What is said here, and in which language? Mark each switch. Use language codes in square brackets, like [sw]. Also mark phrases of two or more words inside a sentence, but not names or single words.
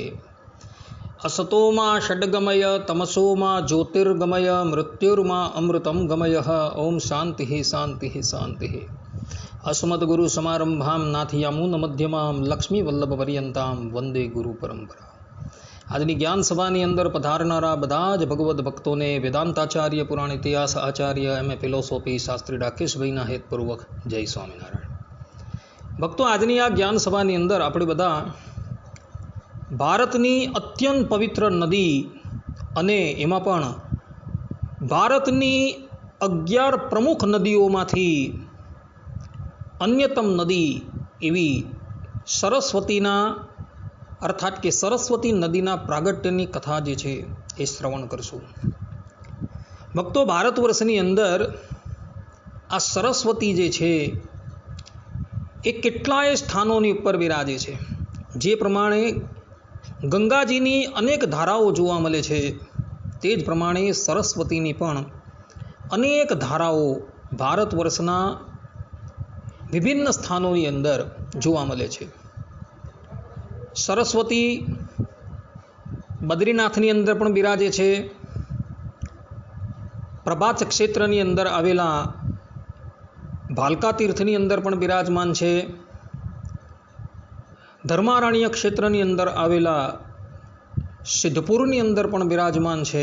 [sa] असतो मा षड्गमय तमसो मा ज्योतिर्गमय मृत्युर्मा अमृतं गमयः। ओम शांति शांति शांति। अस्मद्गुरुसमारंभां नाथयामुनमध्यमां लक्ष्मीवल्लभपर्यन्तां वंदे गुरु परंपरा। [gu] આજની જ્ઞાન સભાની અંદર પધારનારા બધા જ ભગવદ્ ભક્તોને વેદાંતાચાર્ય પુરાણ ઇતિહાસ આચાર્ય એમ એ ફિલોસોફી શાસ્ત્રી રાકેશભાઈના હેતપૂર્વક જય સ્વામિનારાયણ. ભક્તો, આજની આ જ્ઞાન સભાની અંદર આપણે બધા ભારતની અત્યંત પવિત્ર નદી અને એમાં પણ ભારતની 11 પ્રમુખ નદીઓમાંથી અન્યતમ નદી એવી સરસ્વતીના અર્થાત કે સરસ્વતી નદીના પ્રાગટ્યની કથા જે છે એ શ્રવણ કરશું. ભક્તો, ભારતવર્ષની અંદર આ સરસ્વતી જે છે એ કેટલાય સ્થાનોની ઉપર વિરાજે છે. જે પ્રમાણે ગંગાજીની અનેક ધારાઓ જોવા મળે છે તે જ પ્રમાણે સરસ્વતીની પણ અનેક ધારાઓ ભારતવર્ષના વિભિન્ન સ્થાનોની અંદર જોવા મળે છે. સરસ્વતી બદ્રીનાથની અંદર પણ બિરાજે છે. પ્રભાસ ક્ષેત્રની અંદર આવેલા ભાલકા તીર્થની અંદર પણ બિરાજમાન છે. ધર્મારણ્ય ક્ષેત્રની અંદર આવેલા સિદ્ધપુરની અંદર પણ બિરાજમાન છે.